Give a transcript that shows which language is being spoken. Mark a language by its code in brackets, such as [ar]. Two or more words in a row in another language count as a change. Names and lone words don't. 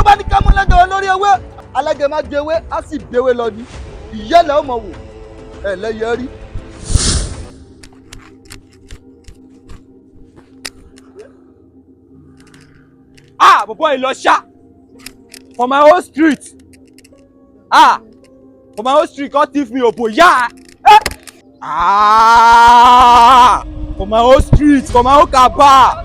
[yo] kámúlẹ́gẹ̀ olórí ewé alágẹ̀ má jẹ ewé á sì gbéwé lọ ní ìyẹ́lẹ̀ ọmọ wò ẹlẹ́yẹ rí. [pcm] Boy, Osha, for my whole street. For my whole street, God thief me, boy. Yeah. For my whole street, for my whole kaba.